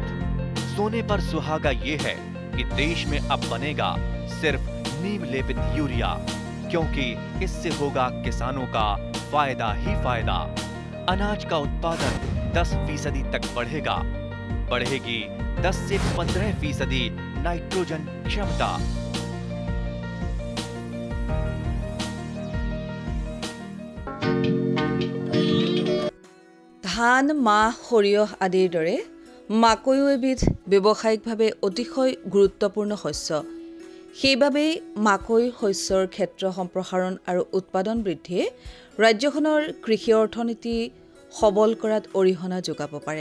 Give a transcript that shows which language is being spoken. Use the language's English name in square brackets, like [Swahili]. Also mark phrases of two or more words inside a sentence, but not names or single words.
[Hindi] सोने पर सुहागा ये है कि देश में अब बनेगा सिर्फ नीम लेपित यूरिया, क्योंकि इससे होगा किसानों का फायदा ही फायदा। अनाज का उत्पादन 10% तक बढ़ेगा। बढ़ेगी 10 से 15% नाइट्रोजन क्षमता। [Assamese] ধান, মাহ, সৰিয়হ আদিৰ দৰে মাকৈও এবিধ ব্যৱসায়িকভাৱে অতিশয় গুৰুত্বপূৰ্ণ শস্য। সেইবাবেই মাকৈ শস্যৰ ক্ষেত্ৰ সম্প্ৰসাৰণ আৰু উৎপাদন বৃদ্ধিয়ে ৰাজ্যখনৰ কৃষি অৰ্থনীতি সবল কৰাত অৰিহণা যোগাব পাৰে।